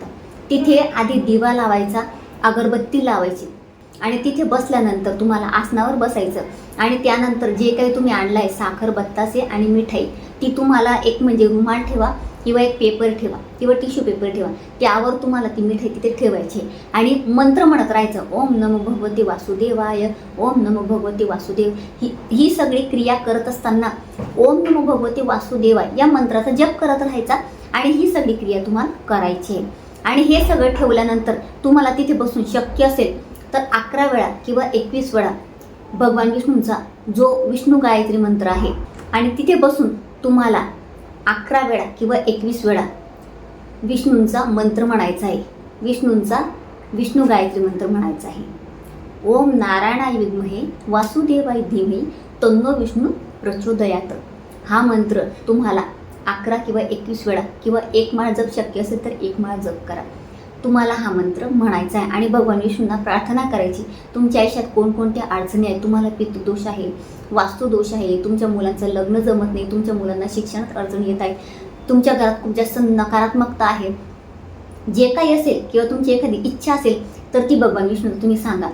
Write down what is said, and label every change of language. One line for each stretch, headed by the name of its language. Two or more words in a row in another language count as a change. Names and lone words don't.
Marathi: तिथे आधी दिवा लावायचा, अगरबत्ती लावायची आणि तिथे बसल्यानंतर तुम्हाला आसनावर बसायचं आणि त्यानंतर जे काही तुम्ही आणलं आहे, साखर, बत्तासे आणि मिठाई, ती तुम्हाला एक म्हणजे रुमाल ठेवा किंवा एक पेपर ठेवा किंवा
English: tissue paper
Marathi: ठेवा. त्यावर तुम्हाला ती मिठाई तिथे ठेवायची आणि मंत्र म्हणत राहायचं,
Sanskrit: ओम नमो भगवते वासुदेवाय, ओम नमो भगवते वासुदेव.
Marathi: ही सगळी क्रिया करत असताना
Sanskrit: ओम नमो भगवते वासुदेवाय
Marathi: या मंत्राचा जप करत राहायचा आणि ही सगळी क्रिया तुम्हाला करायची आहे. आणि हे सगळं ठेवल्यानंतर तुम्हाला तिथे बसून शक्य असेल तर 11 वेळा किंवा 21 वेळा भगवान विष्णूंचा जो विष्णू गायत्री मंत्र आहे आणि तिथे बसून तुम्हाला 11 वेळा किंवा 21 वेळा विष्णूंचा मंत्र म्हणायचा आहे. विष्णू गायत्री मंत्र म्हणायचा आहे.
Sanskrit: ओम नारायणाय विद्महे वासुदेवाय धीमहि तन्नो विष्णू प्रचोदयात.
Marathi: हा मंत्र तुम्हाला 11 किंवा 21 वेळा किंवा 1 माळ जप शक्य असेल तर 1 माळ जप करा. तुम्हाला हा मंत्र म्हणायचा आहे आणि भगवान विष्णूंना प्रार्थना करायची. तुमच्या आयुष्यात कोणकोणत्या अडचणी आहेत, तुम्हाला पितृदोष आहे, वास्तुदोष आहे, तुमच्या मुलांचं लग्न जमत नाही, तुमच्या मुलांना शिक्षणात अडचणी येत आहेत, तुमच्या घरात खूप जास्त नकारात्मकता आहे, जे काही असेल किंवा तुमची एखादी इच्छा असेल तर ती भगवान विष्णूंना तुम्ही सांगा.